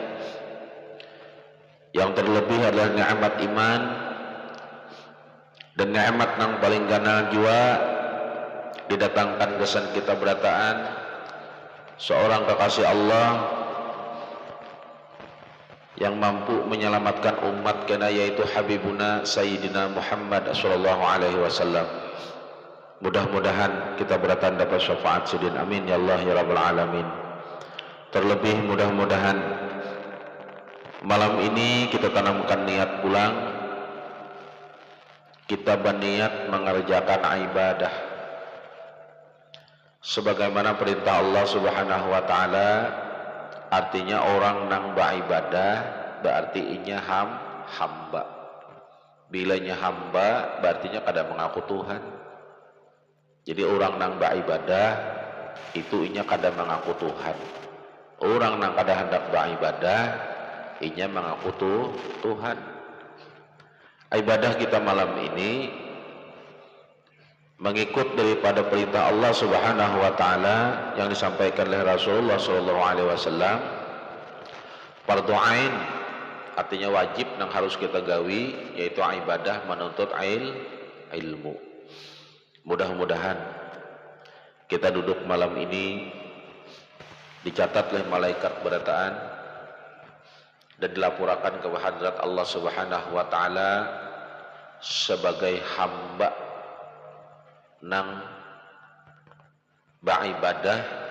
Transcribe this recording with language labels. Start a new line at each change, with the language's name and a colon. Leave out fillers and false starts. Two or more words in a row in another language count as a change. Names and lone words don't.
Banjar: Yang terlebih adalah nikmat iman dan nikmat yang paling ganal jua didatangkan kesan kita berataan seorang kekasih Allah yang mampu menyelamatkan umat kena, yaitu
Arabic: حبيبنا سيدنا محمد صلى الله عليه وسلم.
Banjar: Mudah-mudahan kita berataan dapat syafaat sidin,
Arabic: آمين يا الله يا رب العالمين.
Indonesian: Terlebih mudah-mudahan malam ini kita tanamkan niat pulang, kita berniat mengerjakan ibadah sebagaimana perintah Allah
Arabic: سبحانه وتعالى.
Banjar: Artinya orang nang beribadah berarti inya hamba. Bilanya hamba berartinya kada mengaku Tuhan. Jadi orang nang beribadah itu inya kada mengaku Tuhan. Orang nang kada hendak beribadah inya mengaku Tuhan.
Indonesian: Ibadah kita malam ini mengikut daripada perintah Allah
Arabic: سبحانه وتعالى
Indonesian: yang disampaikan oleh Rasulullah
Arabic: صلى الله عليه وسلم. فرض عين
Indonesian: artinya wajib yang harus kita gawi, yaitu ibadah menuntut ilmu. Mudah-mudahan kita duduk malam ini dicatat oleh malaikat berataan dan dilaporkan ke hadrat Allah
Arabic: سبحانه وتعالى
Indonesian: sebagai hamba nang beribadah,